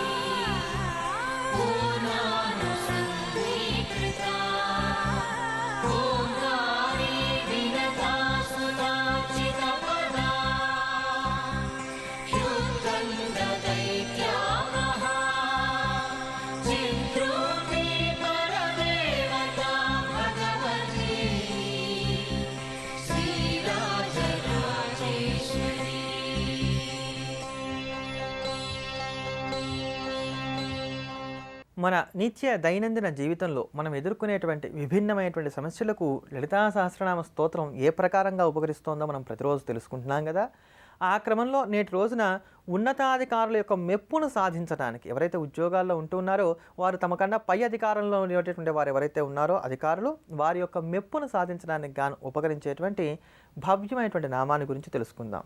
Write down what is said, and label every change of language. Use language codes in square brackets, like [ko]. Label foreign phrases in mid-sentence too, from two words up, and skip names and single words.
[sa] पूर्णानुसन्धीकृता ओङ्कारी विनता सुतार्चितपदा ह्युत्कण्ठदैत्यापहा चिद्रूपी परदेवता भगवती श्रीराजराजेश्वरी [te] మన నిత్య దైనందిన జీవితంలో మనం ఎదుర్కొనేటువంటి విభిన్నమైనటువంటి సమస్యలకు లలితా సహస్రనామ స్తోత్రం ఏ ప్రకారంగా ఉపకరిస్తోందో మనం ప్రతిరోజు తెలుసుకుంటున్నాం కదా. ఆ క్రమంలో నేటి రోజున ఉన్నతాధికారుల యొక్క మెప్పును సాధించడానికి ఎవరైతే ఉద్యోగాల్లో ఉంటున్నారో వారు తమకన్నా పై అధికారంలో ఉండేటటువంటి వారు ఎవరైతే ఉన్నారో అధికారులు వారి యొక్క మెప్పును సాధించడానికి గాను ఉపకరించేటువంటి భవ్యమైనటువంటి నామాన్ని గురించి తెలుసుకుందాం.